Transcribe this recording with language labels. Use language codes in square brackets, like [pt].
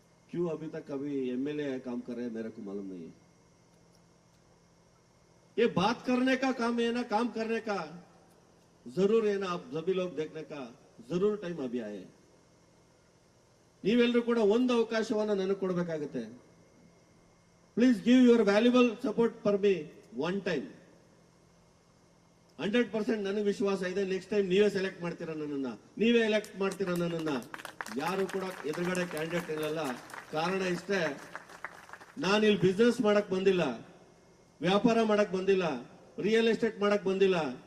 [hi] क्यों अभी तक कभी MLA काम कर रहे हैं मेरे को मालूम नहीं है. ये बात करने का काम है ना, काम करने का जरूर है ना. आप सभी लोग देखने का जरूर टाइम अभी आए. [kn] ನೀವೆಲ್ಲರೂ ಕೂಡ ಒಂದು ಅವಕಾಶವನ್ನ ನನಗೆ ಕೊಡಬೇಕಾಗುತ್ತೆ. [en] Please give your valuable support for me one time. [kn] 100% ನನಗೆ ವಿಶ್ವಾಸ ಇದೆ. ನೆಕ್ಸ್ಟ್ ಟೈಮ್ ನೀವೇ ಸೆಲೆಕ್ಟ್ ಮಾಡ್ತೀರಾ ನನ್ನನ್ನ, ನೀವೇ ಎಲೆಕ್ಟ್ ಮಾಡ್ತೀರಾ ನನ್ನನ್ನ. ಯಾರು ಕೂಡ ಎದುರುಗಡೆ ಕ್ಯಾಂಡಿಡೇಟ್ ಇರಲ್ಲ. ಕಾರಣ ಇಷ್ಟೇ, ನಾನಿಲ್ಲಿ ಬಿಸ್ನೆಸ್ ಮಾಡಕ್ ಬಂದಿಲ್ಲ, ವ್ಯಾಪಾರ ಮಾಡಕ್ ಬಂದಿಲ್ಲ, ರಿಯಲ್ ಎಸ್ಟೇಟ್ ಮಾಡಕ್ ಬಂದಿಲ್ಲ.